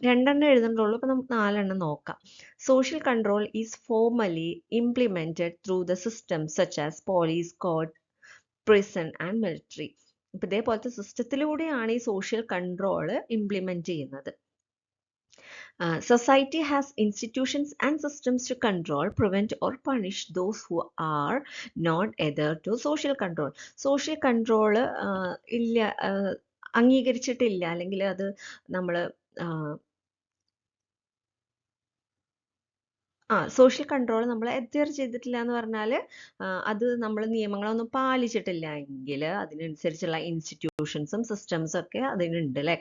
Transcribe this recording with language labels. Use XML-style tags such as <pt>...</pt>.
<ml>2 എഴുതണ്ടുള്ളൂ, അപ്പോൾ നമുക്ക് 4 നോക്കാം.</ml> <en>Social control is formally implemented through the systems such as police, court, prison and military.</en> <ml>ഇപ്പം ഇതേപോലത്തെ സിസ്റ്റത്തിലൂടെയാണ് ഈ സോഷ്യൽ കൺട്രോൾ ഇംപ്ലിമെന്റ് ചെയ്യുന്നത്.</ml> <en>Society has institutions and systems to control, prevent or punish those who are not adhere to social control.</en> <ml>Social control ഇല്ല, അംഗീകരിച്ചിട്ടില്ല, അല്ലെങ്കിൽ അത് നമ്മൾ social control നമ്മൾ adhere ചെയ്തിട്ടില്ല എന്ന് പറഞ്ഞാൽ അത് നമ്മൾ നിയമങ്ങളൊന്നും പാലിച്ചിട്ടില്ല എങ്കിൽ അതിനനുസരിച്ചുള്ള ഇൻസ്റ്റിറ്റ്യൂഷൻസും സിസ്റ്റംസും ഒക്കെ അതിനുണ്ട് അല്ലേ?</ml>